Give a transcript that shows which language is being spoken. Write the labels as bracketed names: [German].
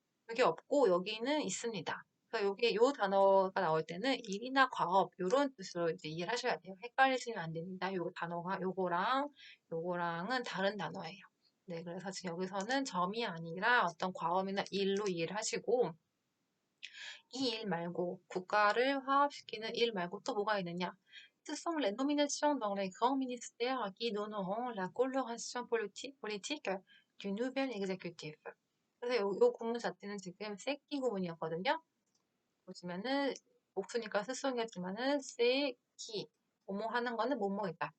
[Korean] 여기 없고 여기는 있습니다. 그래서 여기 요 단어가 나올 때는 일이나 과업 요런 뜻으로 이제 이해를 하셔야 돼요. 헷갈리시면 안 됩니다. 요 단어가 요거랑은 다른 단어예요. 네, 그래서 지금 여기서는 점이 아니라 어떤 과업이나 일로 이해를 하시고 이 일 말고 국가를 화합시키는 일 말고 또 뭐가 있느냐? [French] Ce sont les nominations dans les grands ministères qui donneront la coloration politique du nouvel exécutif. [Korean] 그래서 요 구문 자체는 지금 새끼 구문이었거든요. 보시면은 목수니까 스송이었지만은 새끼 뭐뭐 하는 거는 뭐뭐이다.